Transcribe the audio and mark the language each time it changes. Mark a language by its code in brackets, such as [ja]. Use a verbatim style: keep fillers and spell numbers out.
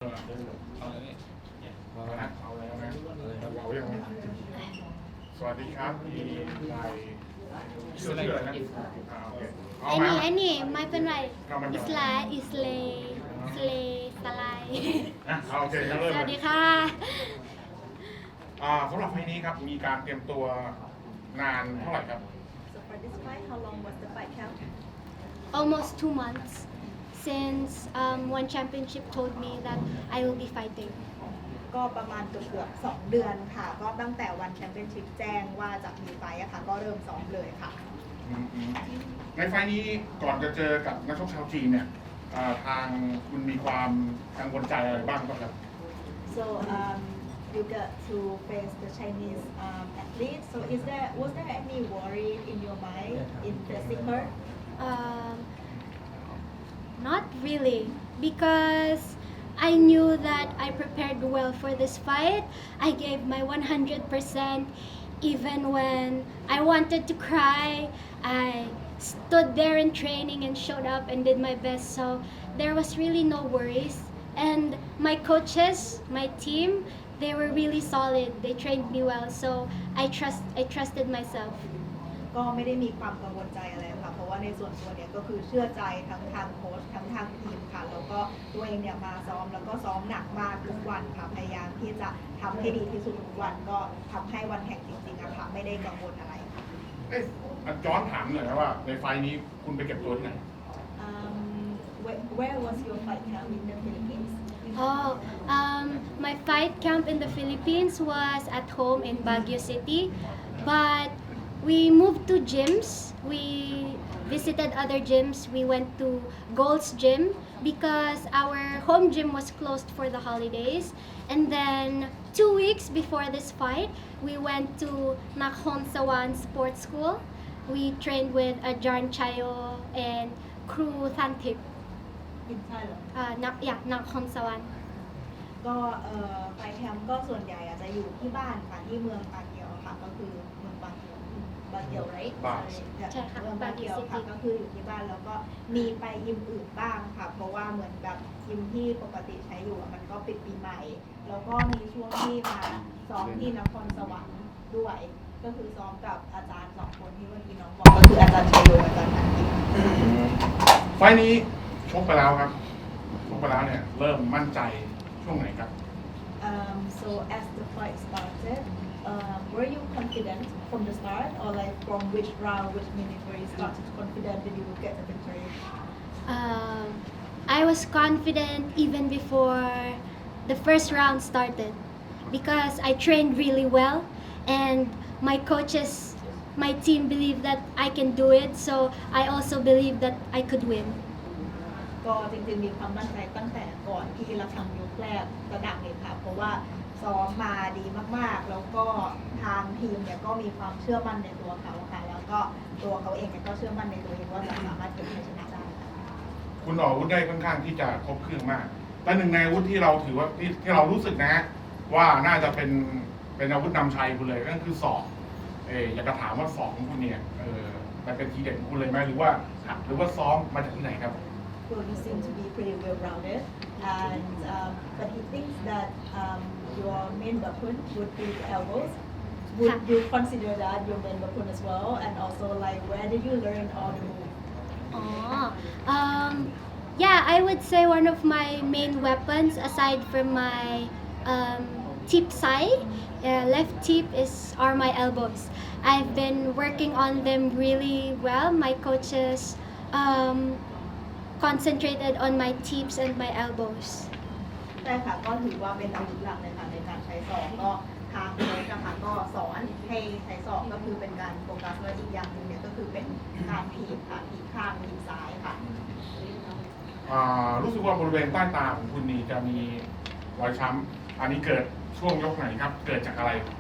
[th] เอาเลยเอาแล้วนะเอาแล้วนะเราอย่างสวัสดีครับมีลายเสื้อเหลืองนะอ่าโอเคเอาไหม [en] Any any [th] ไม่เป็นไร เอามัน [en] It's like it's lay it's lay สไลด์ [th] อ่ะเอาโอเคงั้นเริ่ม ส เล วัส ย ดีค่ะ อ่าสำหรับไฟล์นี้ครับมีการเตรียมตัวนานเท่าไหร่ครับ [en] So for this fight, how long was the fight count? Almost two months since um, one championship told me that I will be fighting [th] ก็ประมาณเกือบๆสองเดือนค่ะ ก็ตั้งแต่วันแชมเปี้ยนชิพแจ้งว่าจะมีไฟท์อะค่ะ ก็เริ่มซ้อมเลยค่ะ อืมอืมในไฟล์นี้ก่อนจะเจอกับนักชกชาวจีนเนี่ยอ่าทางคุณมีความกังวลใจอะไรบ้างบ้างครับ [en] So um, you got to face the Chinese um, athlete. So is there was there any worry in your mind in facing her? um, Not really because I knew that I prepared well for this fight. I gave my one hundred percent even when I wanted to cry. I stood there in training and showed up and did my best, so there was really no worries. And my coaches, my team, they were really solid. They trained me well, so I trust I trusted myself. [th] ก็ไม่ได้มีความกังวลใจอะไรค่ะ เพราะว่าในส่วนตัวเนี่ยก็คือเชื่อใจทั้งทางโค้ชทั้งทางทีมค่ะ แล้วก็ตัวเองเนี่ยมาซ้อมแล้วก็ซ้อมหนักมากทุกวันค่ะ พยายามที่จะทำให้ดีที่สุดทุกวัน ก็ทำให้วันแข่งจริงๆอะค่ะ ไม่ได้กังวลอะไรค่ะ เอ๊ะอ่ะย้อนถามหน่อยนะว่าในไฟล์นี้คุณไปเก็บตัวที่ไหน [en] Um, where, where was your fight held in the Philippines? Oh, um, my fight camp in the Philippines was at home in Baguio City, but we moved to gyms. We visited other gyms. We went to Gold's Gym because our home gym was closed for the holidays. And then two weeks before this fight, we went to Nakhon Sawan Sports School. We trained with Ajarn Chayo and Crew Thantip. In Thailand. Uh, na- yeah, Nakhon Sawan. [th] ก็เอ่อไฟแคมป์ก็ส่วนใหญ่อาจจะอยู่ที่บ้านค่ะที่เมืองปาเกียวค่ะก็คือเมืองปาเกียวปาเกียวไร บาเกี ใช่ ยว ใช่ค่ะ เมืองปาเกียว ปา ค่ะ เกียว ก็คืออยู่ที่บ้านแล้วก็มีไปยิมอื่นบ้างค่ะ เพราะว่าเหมือนแบบยิมที่ปกติใช้อยู่อะมันก็ปิดปีใหม่ แล้วก็มีช่วงที่มาซ้อมที่นครสวรรค์ด้วย ก็คือซ้อมกับอาจารย์สองคนที่เมื่อกี้น้องบอกก็คืออาจารย์ชัยโยอาจารย์นันทิม ไฟล์นี้ชกไปแล้วครับชกไปแล้วเนี่ยเริ่มมั่นใจช่วงไหนครับ [en] Um, so as the fight started, um, were you confident from the start, or like from which round, which minute were you started confident that you would get the victory? Um, I was confident even before the first round started because I trained really well and my coaches, my team believed that I can do it, so I also believed that I could win. ก็จริงๆมีความมั่นใจตั้งแต่ก่อนที่เราทำยกแรกระดับหนึ่งค่ะ เพราะว่าซ้อมมาดีมากๆ แล้วก็ทางทีมเนี่ยก็มีความเชื่อมั่นในตัวเขาค่ะ แล้วก็ตัวเขาเองเนี่ยก็เชื่อมั่นในตัวเองว่าจะสามารถเก็บชัยชนะได้ค่ะ คุณออกอาวุธได้ค่อนข้างที่จะครบเครื่องมาก แต่หนึ่งในอาวุธที่เราถือว่าที่ที่เรารู้สึกนะฮะว่าน่าจะเป็นเป็นอาวุธนำชัยคุณเลยนั่นคือศอกเอออยากจะถามว่าศอกของคุณเนี่ยเออมันเป็นทีเด็ดของคุณเลยไหมหรือว่าหักหรือว่าซ้อมมาจากที่ไหนครับ Well, you seem to be pretty well rounded, and um, but he thinks that um, your main weapon would be the elbows. Would Huh. you consider that your main weapon as well? And also, like, where did you learn all the moves? Oh, um, yeah, I would say one of my main weapons, aside from my um, tip sai, uh, left tip is are my elbows. I've been working on them really well. My coaches um, concentrated on my tips and my elbows. [th] ใช่ค่ะก็ถือว่าเป็นอาวุธหลักเลยค่ะในการใช้ศอกก็ทางโค้ชนะคะก็สอนให้ใช้ศอกก็คือเป็นการโฟกัสและอีกอย่างหนึ่งเนี่ยก็คือเป็นการถีบค่ะถีบข้างถีบซ้ายค่ะ อ่ารู้สึกว่าบริเวณใต้ตาของคุณนี่จะมีรอยช้ำอันนี้เกิดช่วงยกไหนครับ เกิดจากอะไร